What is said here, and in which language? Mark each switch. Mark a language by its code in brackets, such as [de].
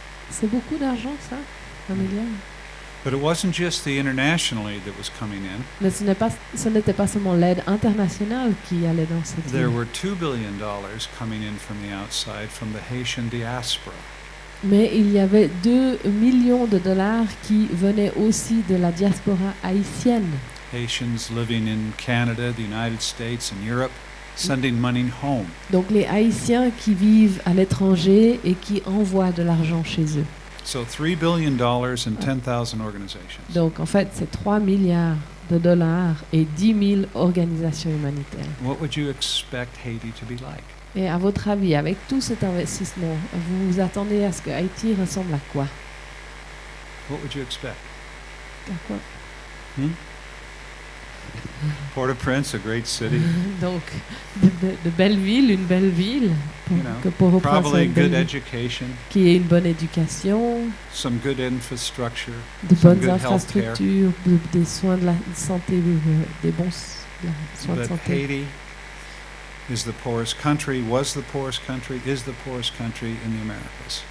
[fr] C'est beaucoup d'argent, ça? $1 milliard? [en] But it wasn't just the international aid that was coming in. [fr] Mais ce n'était pas seulement l'aide internationale qui allait dans cette [en] There [fr] île. [en] were $2 billion coming in from the outside from the Haitian diaspora. [fr] Mais il y avait 2 millions de dollars qui venaient aussi de la diaspora haïtienne. [en] Haitians living in Canada, the United States, and Europe, sending money home. [fr] Donc les Haïtiens qui vivent à l'étranger et qui envoient de l'argent chez eux. [en] So $3 billion and 10,000 organizations. [fr] Donc en fait, c'est 3 milliards de dollars et 10 000 organisations humanitaires. [en] What would you expect Haiti to be like? [fr] Et à votre avis, avec tout cet investissement, vous vous attendez à ce que Haïti ressemble à quoi? [en] What would you expect? [fr] À quoi? [en] Port-au-Prince, a great city. [fr] Donc, de belles villes, une belle ville, pour, [en] You know, [fr] que Port-au-Prince soit [en] Probably [fr] une belle [en] good [fr] ville, [en] education, [fr] qui ait une bonne éducation, [en] some good infrastructure, [fr] de [en] some [fr] bonnes [en] good [fr] infrastructures, des soins de la santé, des bons soins de [en] but [fr] santé. [en] Haiti is the poorest country, was the poorest country, is the poorest country in the Americas.